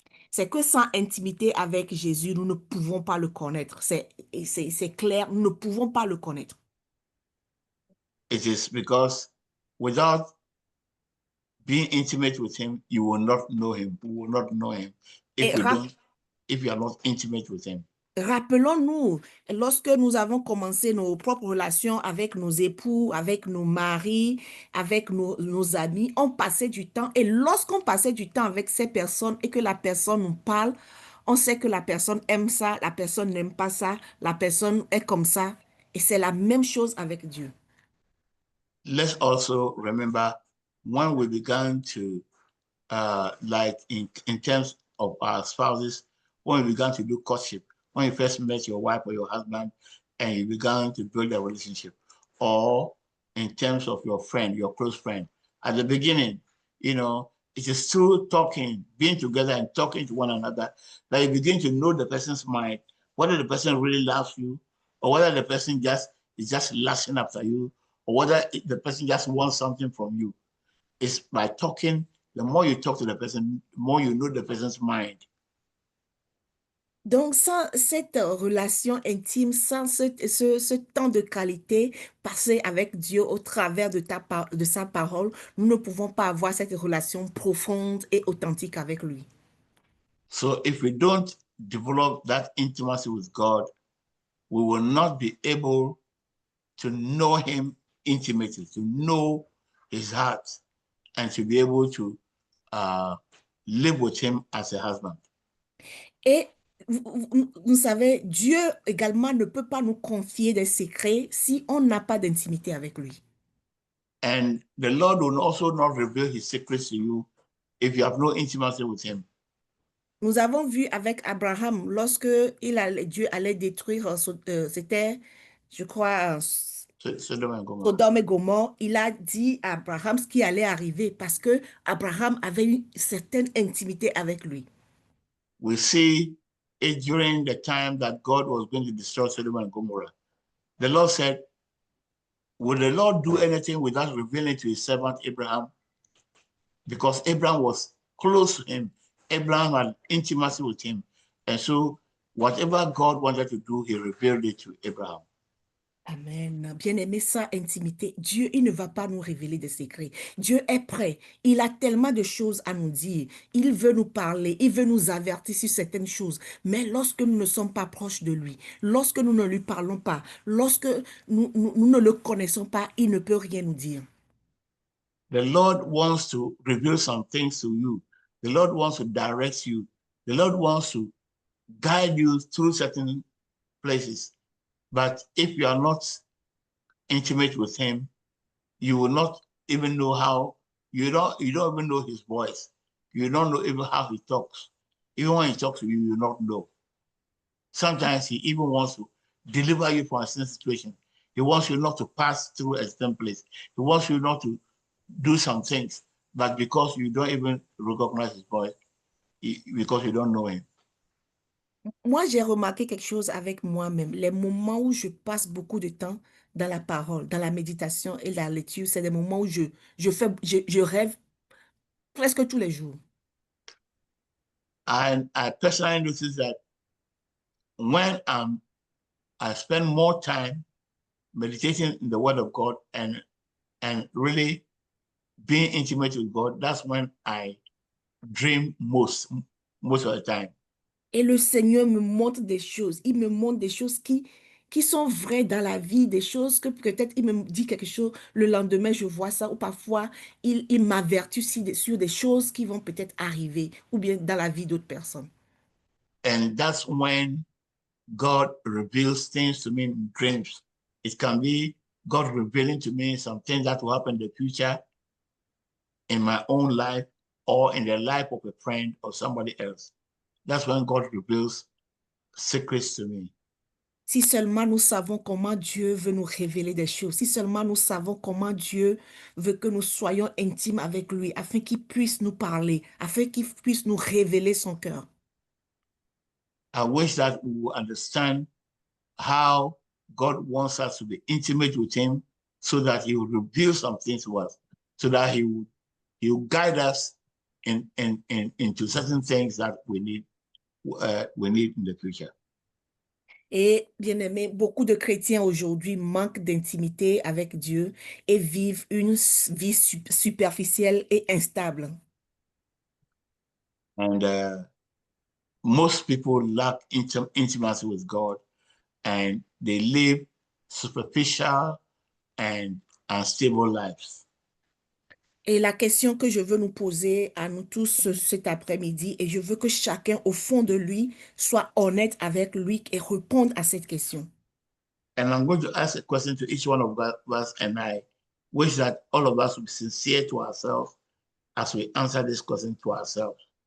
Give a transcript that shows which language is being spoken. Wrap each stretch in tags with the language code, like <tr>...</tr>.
<fr>C'est que sans intimité avec Jésus, nous ne pouvons pas le connaître. C'est clair, nous ne pouvons pas le connaître.</fr> <en>It is because without being intimate with him, you will not know him. You will not know him if you are not intimate with him.</en> <fr>Rappelons-nous, lorsque nous avons commencé nos propres relations avec nos époux, avec nos maris, avec nos amis, on passait du temps. Et lorsqu'on passait du temps avec ces personnes et que la personne nous parle, on sait que la personne aime ça, la personne n'aime pas ça, la personne est comme ça. Et c'est la même chose avec Dieu.</fr> <en>Let's also remember when we began to, like in terms of our spouses, when we began to do courtship, when you first met your wife or your husband and you began to build a relationship, or in terms of your friend, your close friend, at the beginning, you know, it is through talking, being together and talking to one another that you begin to know the person's mind, whether the person really loves you or whether the person is just lasting after you, or whether the person just wants something from you. It's by talking. The more you talk to the person, the more you know the person's mind.</en> <fr>Donc, sans cette relation intime, sans ce temps de qualité passé avec Dieu au travers de sa parole, nous ne pouvons pas avoir cette relation profonde et authentique avec lui.</fr> <en>So if we don't develop that intimacy with God, we will not be able to know him intimately, to know his heart, and to be able to live with him as a husband.</en> <fr>Et vous savez, Dieu également ne peut pas nous confier des secrets si on n'a pas d'intimité avec lui.</fr> <en>And the Lord will also not reveal his secrets to you if you have no intimacy with him.</en> <fr>Nous avons vu avec Abraham, lorsque Dieu allait détruire, c'était, je crois,</fr> <en>Sodom and Gomorrah.</en> <fr>Sodome et Gomorrhe, il a dit à Abraham ce qui allait arriver parce que Abraham avait une certaine intimité avec lui.</fr> <en>We see it during the time that God was going to destroy Sodom and Gomorrah. The Lord said, will the Lord do anything without revealing to his servant Abraham? Because Abraham was close to him. Abraham had intimacy with him. And so whatever God wanted to do, he revealed it to Abraham. Amen.</en> <fr>Bien-aimé, sa intimité, Dieu, il ne va pas nous révéler des secrets. Dieu est prêt. Il a tellement de choses à nous dire. Il veut nous parler. Il veut nous avertir sur certaines choses. Mais lorsque nous ne sommes pas proches de lui, lorsque nous ne lui parlons pas, lorsque nous ne le connaissons pas, il ne peut rien nous dire.</fr> <en>The Lord wants to reveal some things to you. The Lord wants to direct you. The Lord wants to guide you through certain places. But if you are not intimate with him, you will not even know how, you don't even know his voice. You don't know even how he talks. Even when he talks to you, you don't know. Sometimes he even wants to deliver you from a certain situation. He wants you not to pass through a certain place. He wants you not to do some things, but because you don't even recognize his voice, because you don't know him.</en> <fr>Moi, j'ai remarqué quelque chose avec moi-même. Les moments où je passe beaucoup de temps dans la parole, dans la méditation et la lecture, c'est des moments où je rêve presque tous les jours.</fr> <en>And I personally noticed that when I spend more time meditating in the Word of God and really being intimate with God, that's when I dream most of the time.</en> <fr>Et le Seigneur me montre des choses. Il me montre des choses qui sont vraies dans la vie, des choses que peut-être il me dit quelque chose, le lendemain je vois ça, ou parfois il m'avertit sur des choses qui vont peut-être arriver, ou bien dans la vie d'autres personnes.</fr> <en>And that's when God reveals things to me in dreams. It can be God revealing to me some things that will happen in the future in my own life or in the life of a friend or somebody else. That's when God reveals secrets to me.</en> <fr>Si seulement nous savons comment Dieu veut nous révéler des choses, si seulement nous savons comment Dieu veut que nous soyons intimes avec lui, afin qu'il puisse nous parler, afin qu'il puisse nous révéler son cœur.</fr> <en>I wish that we would understand how God wants us to be intimate with him so that he will reveal some things to us, so that he will guide us into certain things that we need in the future.</en> <fr>Et bien aimé, beaucoup de chrétiens aujourd'hui manquent d'intimité avec Dieu et vivent une vie superficielle et instable.</fr> <en>And most people lack intimacy with God, and they live superficial and unstable lives.</en> <fr>Et la question que je veux nous poser à nous tous cet après-midi, et je veux que chacun au fond de lui soit honnête avec lui et réponde à cette question.</fr> <en>And I'm going to ask a question to each one of us, and I wish that all of us would be sincere to ourselves as we answer this question to ourselves.</en>